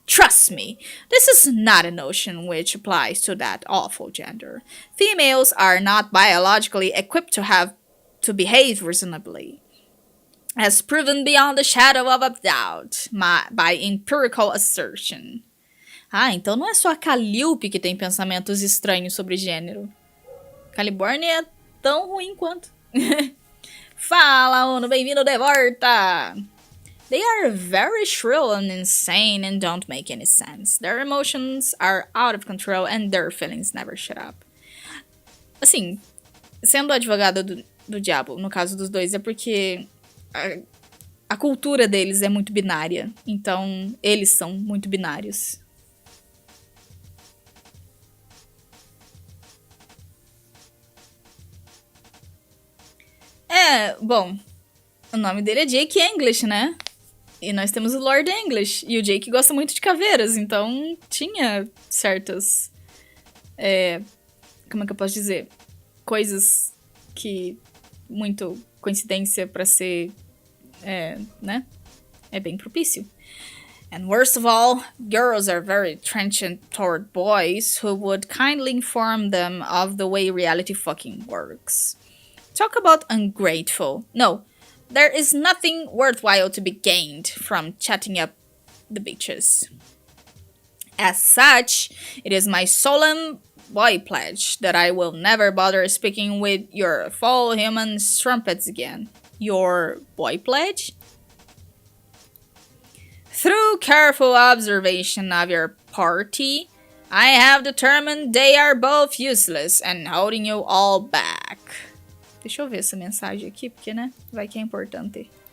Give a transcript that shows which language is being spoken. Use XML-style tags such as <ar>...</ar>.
<en>Trust me, this is not a notion which applies to that awful gender. Females are not biologically equipped to behave reasonably, as proven beyond the shadow of a doubt by empirical assertion.</en> <pt>Ah, então não é só a Calliope que tem pensamentos estranhos sobre gênero. CALIBORN é tão ruim quanto. Fala, Uno, bem-vindo de volta!</pt> <en>They are very shrill and insane and don't make any sense. Their emotions are out of control and their feelings never shut up.</en> <pt>Assim, sendo advogado do diabo, no caso dos dois, é porque a cultura deles é muito binária. Então, eles são muito binários. Bom, o nome dele é Jake English, né? E nós temos o Lord English. E o Jake gosta muito de caveiras, então tinha certas... como é que eu posso dizer? Coisas que... muito coincidência pra ser... né? É bem propício.</pt> <en>And worst of all, girls are very trenchant toward boys who would kindly inform them of the way reality fucking works. Talk about ungrateful. No, there is nothing worthwhile to be gained from chatting up the bitches. As such, it is my solemn boy pledge that I will never bother speaking with your foul human strumpets again. Your boy pledge? Through careful observation of your party, I have determined they are both useless and holding you all back.</en> <pt>Deixa eu ver essa mensagem aqui, porque, né, vai que é importante.</pt>